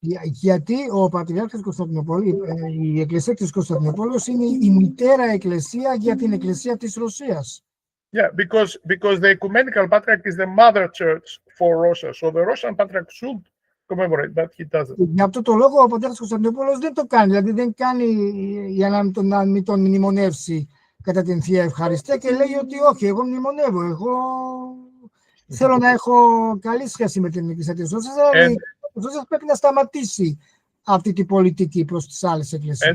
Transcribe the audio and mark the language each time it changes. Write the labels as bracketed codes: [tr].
[el] Γιατί ο Πατριάρχης Κωνσταντινούπολης, η Εκκλησία της Κωνσταντινούπολης είναι η μητέρα εκκλησία για την Εκκλησία της Ρωσίας. [en] Yeah, because the ecumenical patriarch is the mother church for Russia, so the Russian patriarch should commemorate, but he doesn't. [el] Για αυτό το λόγο ο πατέρας Κωνσταντινόπουλος δεν το κάνει, δηλαδή δεν κάνει για να μην τον μνημονεύσει κατά την Θεία Ευχαριστία και λέει ότι όχι, εγώ μνημονεύω, εγώ θέλω να έχω καλή σχέση με την Εκκλησία της Ρώσας, αλλά η Ρώσας πρέπει να σταματήσει αυτή την πολιτική προς τις άλλες εκκλησίες.